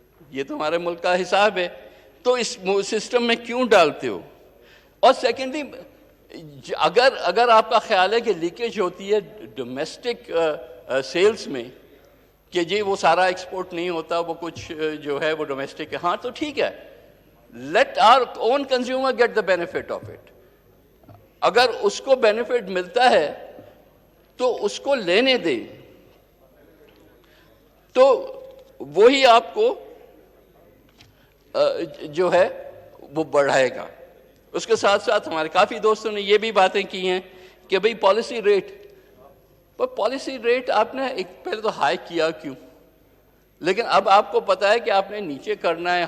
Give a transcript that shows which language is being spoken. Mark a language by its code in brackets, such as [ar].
[ur] یہ تو ہمارے ملک کا حساب ہے. تو اس سسٹم میں کیوں ڈالتے ہو؟ اور سیکنڈلی اگر آپ کا خیال ہے کہ لیکیج ہوتی ہے ڈومیسٹک سیلز میں کہ جی وہ سارا ایکسپورٹ نہیں ہوتا، وہ کچھ جو ہے وہ ڈومیسٹک ہے، ہاں تو ٹھیک ہے. [en] Let our own consumer get the benefit of it. [ur] اگر اس کو بینیفٹ ملتا ہے تو اس کو لینے دیں، تو وہی آپ کو جو ہے وہ بڑھائے گا. اس کے ساتھ ساتھ ہمارے کافی دوستوں نے یہ بھی باتیں کی ہیں کہ بھئی پالیسی ریٹ، پالیسی ریٹ آپ نے ایک پہلے تو ہائی کیا کیوں؟ لیکن اب آپ کو پتا ہے کہ آپ نے نیچے کرنا ہے.